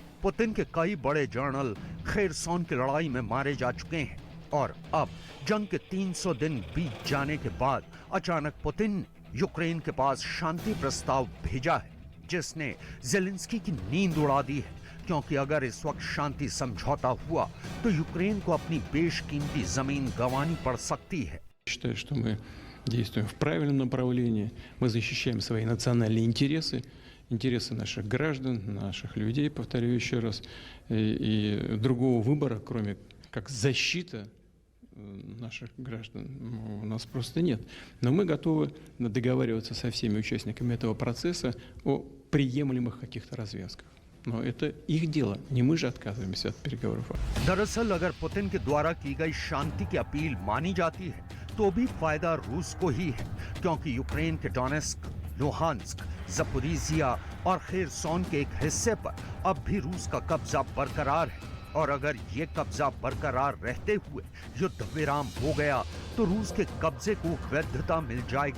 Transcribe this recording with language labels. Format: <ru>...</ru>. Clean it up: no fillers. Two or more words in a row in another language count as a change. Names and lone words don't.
<hi>पुतिन के कई बड़े जनरल खेरसॉन की लड़ाई में मारे जा चुके हैं और अब जंग के 300 दिन बीत जाने के बाद अचानक पुतिन ने यूक्रेन के पास शांति प्रस्ताव भेजा है, जिसने जेलेंस्की की नींद उड़ा दी है। क्योंकि अगर इस वक्त शांति समझौता हुआ तो यूक्रेन को अपनी बेशकीमती जमीन गंवानी पड़ सकती है।</hi> <ru>Считаю, что мы действуем в правильном направлении. Мы защищаем свои национальные интересы, интересы наших граждан, наших людей, повторю еще раз. И другого выбора, кроме как защита наших граждан, у нас просто нет. Но мы готовы договариваться со всеми участниками этого процесса о приемлемых каких-то развязках. Но это их дело, не мы же отказываемся от переговоров.</ru> <hi>दरअसल अगर पुतिन के द्वारा की गई शांति की अपील मानी जाती है तो भी फायदा रूस को ही है, क्योंकि यूक्रेन के डोनेस्क, लुहांस्क, जपोरिजिया और खेरसॉन के एक हिस्से पर अब भी रूस का कब्जा बरकरार है। और अगर ये कब्जा बरकरार रहते हुए युद्ध विराम हो गया तो रूस के कब्जे को वैधता मिल जाएगी।</hi>